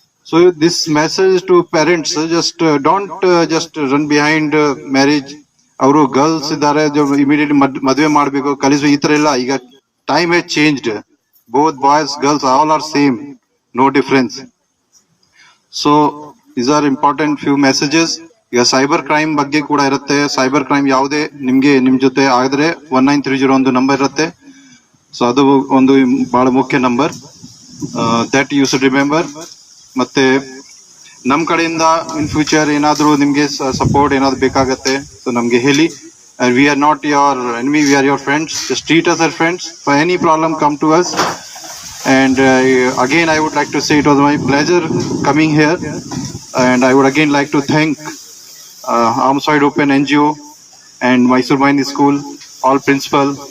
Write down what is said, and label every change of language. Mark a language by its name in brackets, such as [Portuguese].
[English] So this message to parents, just don't just run behind marriage. [Kannada] ಅವರು girls ಇದ್ದಾರೆ, immediate ಮದುವೆ ಮಾಡ್ಬೇಕು, ಕಲಿಸುವ, ಈ ತರ ಇಲ್ಲ. [English] ಈಗ time has changed. Both boys girls all are same, no difference. So these are important few messages. [Kannada] ಈಗ ಸೈಬರ್ ಕ್ರೈಮ್ ಬಗ್ಗೆ ಕೂಡ ಇರುತ್ತೆ. ಸೈಬರ್ ಕ್ರೈಮ್ ಯಾವುದೇ ನಿಮ್ಗೆ ನಿಮ್ ಜೊತೆ ಆಗಿದ್ರೆ 1930 ಒಂದು ನಂಬರ್ ಇರುತ್ತೆ. ಸೊ ಅದು ಒಂದು ಬಹಳ ಮುಖ್ಯ number, [English] That you should remember. [Kannada] ಮತ್ತೆ ನಮ್ ಕಡೆಯಿಂದ [English] in future [Kannada] ಏನಾದ್ರು ನಿಮ್ಗೆ ಸಪೋರ್ಟ್ ಏನಾದ್ರು ಬೇಕಾಗತ್ತೆ, ಸೊ ನಮ್ಗೆ ಹೇಳಿ. [English] We are not your enemy, we are your friends. Just treat us as friends. For any problem, come to us. And again, I would like to say it was my pleasure coming here. And I would again like to thank Arms Wide Open NGO and Mysore Mine School, all principal.